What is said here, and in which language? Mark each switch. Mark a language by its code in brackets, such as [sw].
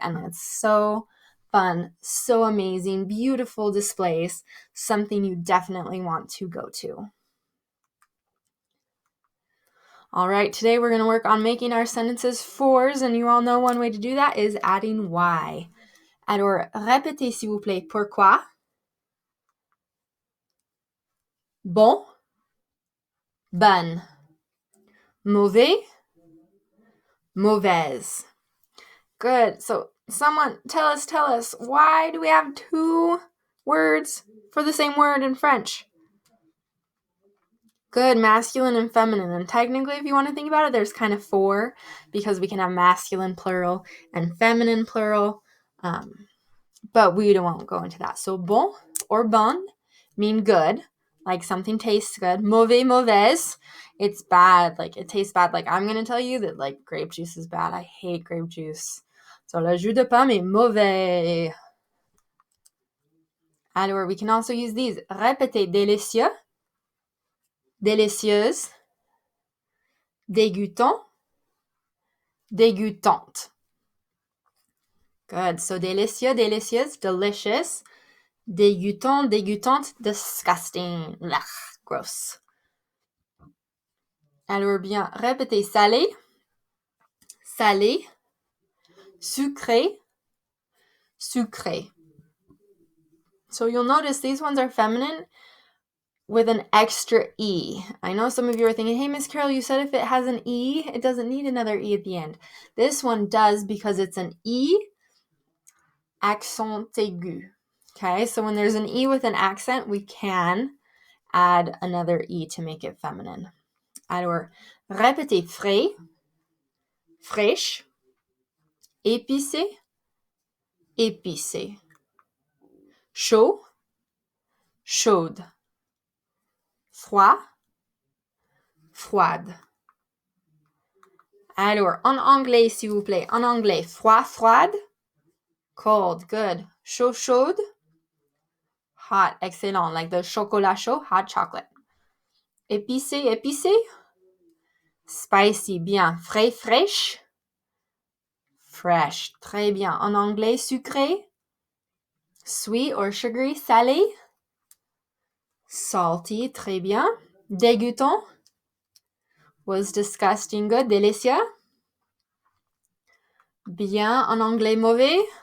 [en] And it's so fun, so amazing, beautiful displays, something you definitely want to go to. All right, today we're going to work on making our sentences fours, and you all know one way to do that is adding y. [fr] Alors, répétez s'il vous plaît, pourquoi? Bon, bonne. Mauvais, mauvaise. Good. [en] So someone tell us, why do we have 2 words for the same word in French? Good, masculine and feminine. And technically, if you want to think about it, there's kind of 4, because we can have masculine plural and feminine plural. But we won't go into that. So bon or bonne mean good, like something tastes good. [fr] Mauvais, mauvaise, [en] it's bad, it tastes bad. I'm going to tell you that grape juice is bad. I hate grape juice. [fr] So le jus de pomme est mauvais. [en] Alors, we can also use these. [fr] Répétez, délicieux, délicieuse, dégoûtant, dégoûtante. Good. So délicieux, délicieuse, delicious. Dégoûtant, dégoûtante, disgusting. [en] Ugh, gross. [fr] Alors bien, répétez. Salé, salé, sucré, sucré. [en] So you'll notice these ones are feminine with an extra E. I know some of you are thinking, hey, Miss Carol, you said if it has an E, it doesn't need another E at the end. This one does because it's an E accent aigu. Okay, so when there's an E with an accent, we can add another E to make it feminine. [fr] Alors, répétez frais, fraîche, épicé, épicé. Chaud, chaude. Froid, froide. Alors, en anglais, s'il vous plaît. En anglais, froid, froide. [en] Cold, good. [fr] Chaud, chaude. [en] Hot, excellent. Like the [fr] chocolat chaud, [en] hot chocolate. [fr] Épicé, épicé. Spicy, bien. Frais, fraîche. Fresh, très bien. En anglais, sucré. [en] Sweet or sugary, [fr] salé. Salty, très bien. [en] Dégoûtant was disgusting, good. [fr] Délicieux. Bien, en anglais, mauvais.